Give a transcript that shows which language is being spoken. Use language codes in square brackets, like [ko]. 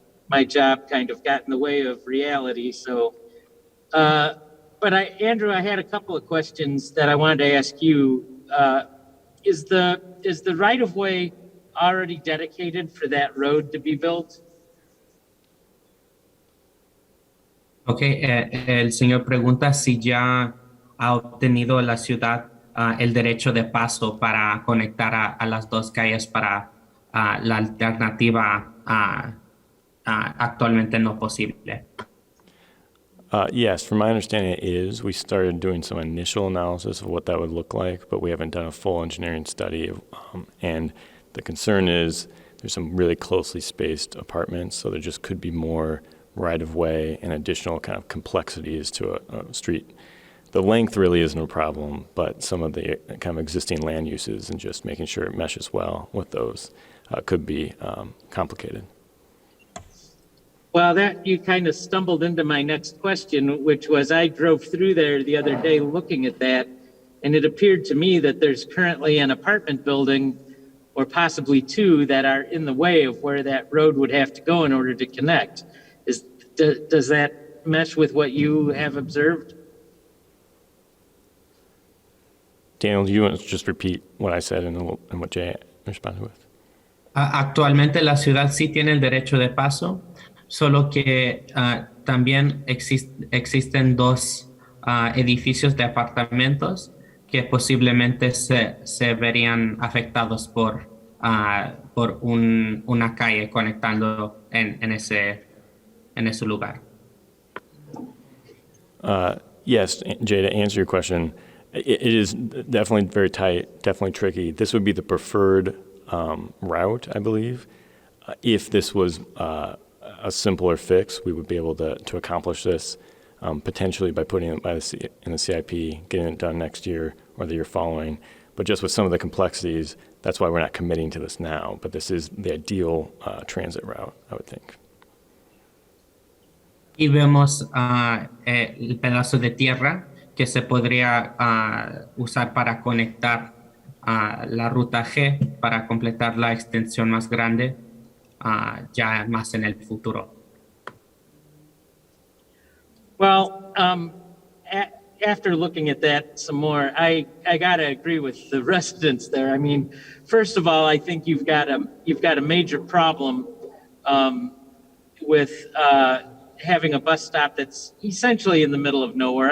[en] My job kind of got in the way of reality. So, but Andrew, I had a couple of questions that I wanted to ask you. Is the right-of-way already dedicated for that road to be built? [es] Okay, el señor pregunta si ya ha obtenido la ciudad el derecho de paso para conectar a las dos calles para la alternativa actualmente no posible. [en] Yes, from my understanding it is. We started doing some initial analysis of what that would look like, but we haven't done a full engineering study. And the concern is there's some really closely spaced apartments, so there just could be more right-of-way and additional kind of complexities to a street. The length really isn't a problem, but some of the kind of existing land uses and just making sure it meshes well with those could be complicated. Well, that you kind of stumbled into my next question, which was I drove through there the other day looking at that, and it appeared to me that there's currently an apartment building or possibly two that are in the way of where that road would have to go in order to connect. Does that mesh with what you have observed? Daniel, do you want to just repeat what I said and what Jay responded with? [es] Actualmente la ciudad sí tiene el derecho de paso, solo que también existen dos edificios de apartamentos que posiblemente se verían afectados por una calle conectando en ese lugar. [en] Yes, Jay, to answer your question, it is definitely very tight, definitely tricky. This would be the preferred route, I believe. If this was a simpler fix, we would be able to accomplish this potentially by putting it in the CIP, getting it done next year or the year following. But just with some of the complexities, that's why we're not committing to this now. But this is the ideal transit route, I would think. [es] Y vemos el pedazo de tierra que se podría usar para conectar la ruta G para completar la extensión más grande ya más en el futuro. [en] Well, after looking at that some more, I gotta agree with the residents there. I mean, first of all, I think you've got a major problem with having a bus stop that's essentially in the middle of nowhere.